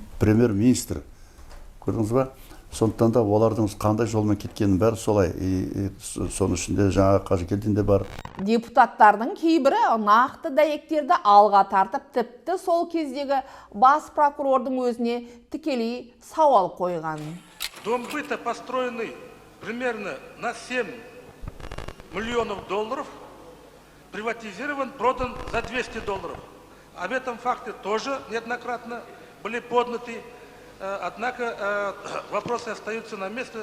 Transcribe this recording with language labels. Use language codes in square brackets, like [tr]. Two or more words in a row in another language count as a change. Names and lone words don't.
[kk] Премьер-министр, көрдіңіз ба? Сондықтан да олардың қандай жолмен кеткенін бәрі солай. Соның ішінде жаңа Қажыкелдин де бар. Депутаттардың кейбірі нақты дәйектерді алға тартып, тіпті сол кездегі бас прокурордың өзіне тікелей сауал қойған. [ru] Дом быта, построенный примерно на 7 миллионов долларов, приватизирован, продан за 200 долларов. Об этом факте тоже неоднократно были подняты, однако вопросы остаются на месте.